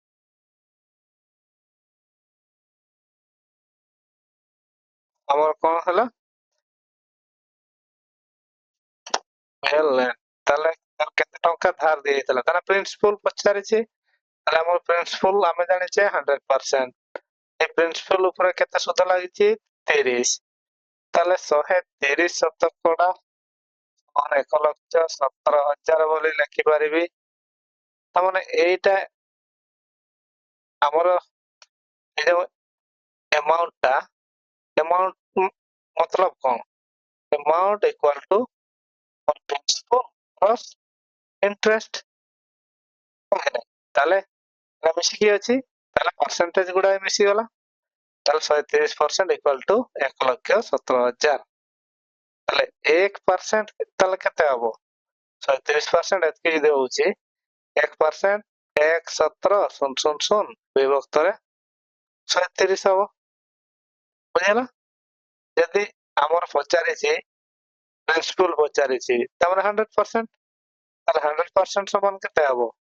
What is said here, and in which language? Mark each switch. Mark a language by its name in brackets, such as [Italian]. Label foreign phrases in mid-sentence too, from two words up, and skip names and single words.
[Odia] କଣ ହେଲା ତାହେଲେ କେତେ ଟଙ୍କା ଧାର ଦିଆଯାଇଥିଲା ତାର ପ୍ରିନ୍ସିପଲ ପଚାରିଛି ତାହେଲେ ଆମର ପ୍ରିନ୍ସିପଲ ଆମେ ଜାଣିଛେ 100% ଏ ପ୍ରିନ୍ସିପଲ ଉପରେ କେତେ ସୁଧ ଲାଗିଛି 30 ତାହେଲେ 130 ଶତକଡା 1,17,000 ବୋଲି ଲେଖିପାରିବି ତାମାନେ ଏଇଟା ଆମର ଏ ଯୋଉ amount मतलब କଣ [English] amount equal to principal plus [Odia] interest ତାହେଲେ ଏଟା ମିଶିକି ଅଛି ତାହେଲେ ପରସେଣ୍ଟେଜ ଗୁଡା ମିଶିଗଲା ତାହେଲେ 130% equal to 1,17,000 ତାହେଲେ 1% ତାହେଲେ କେତେ ହବ 130% ଏତିକି ଯଦି ହଉଛି 1% 1,17,000 ବିଭକ୍ତରେ 130 ହବ ବୁଝିହେଲା ଯଦି ଆମର ପଚାରିଛି ପ୍ରିନ୍ସିପଲ ପଚାରିଛି ତାମାନେ 100% ତାହେଲେ 100% ସମାନ କେତେ ହବ